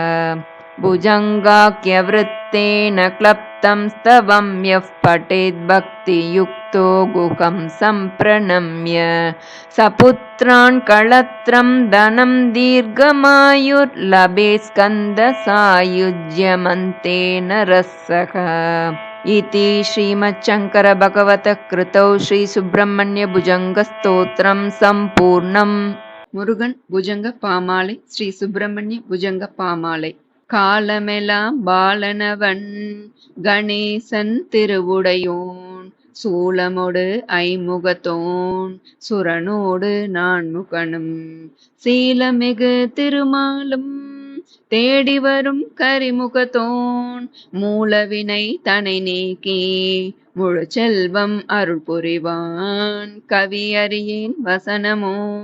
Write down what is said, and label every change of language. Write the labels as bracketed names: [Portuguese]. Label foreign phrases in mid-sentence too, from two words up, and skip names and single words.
[Sanskrit] भुजङ्गाख्यवृत्तेन क्लप्तं स्तवं यः पठेद्भक्तियुक्तो गुहं सम्प्रणम्य सपुत्रान् कळत्रं धनं दीर्घमायुर्लभेत् स्कन्दसायुज्यमन्तेन रसः इति श्रीमच्छङ्करभगवतः कृतौ श्रीसुब्रह्मण्यभुजङ्गस्तोत्रं सम्पूर्णम्. [Tamil] முருகன் புஜங்க பாமாலை ஸ்ரீ சுப்பிரமணிய புஜங்க பாமாலை. காலமெல்லாம் பாலனவன் கணேசன் திருவுடையோன் சூலமோடு ஐமுகத்தோன் சுரனோடு நான்முகனும் சீலமிகு திருமாலும் தேடி வரும் கரிமுகத்தோன் மூலவினை தனை நீக்கி முழு செல்வம் அருள் புரிவான் கவியறியேன் வசனமோ